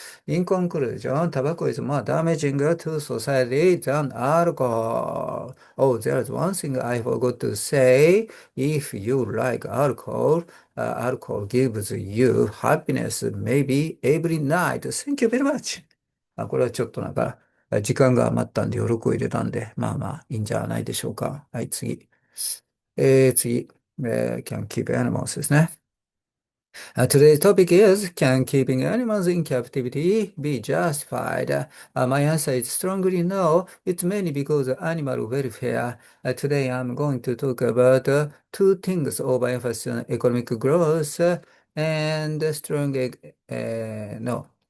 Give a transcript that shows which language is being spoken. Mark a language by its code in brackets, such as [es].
[en] In conclusion, tobacco is more damaging to society than alcohol. Oh, there's one thing I forgot to say. If you like alcohol, alcohol gives you happiness maybe every night. Thank you very much. [ja] これはちょっとなんか、時間が余ったんで、余力を入れたんで、まあまあ、いいんじゃないでしょうか。はい、次。次。 [en] can keep animals [ja] ですね。 [en] Today's topic is, can keeping animals in captivity be justified? My answer is strongly no. It's mainly because of animal welfare. Today I'm going to talk about two things: overemphasis on economic growth and strong, no.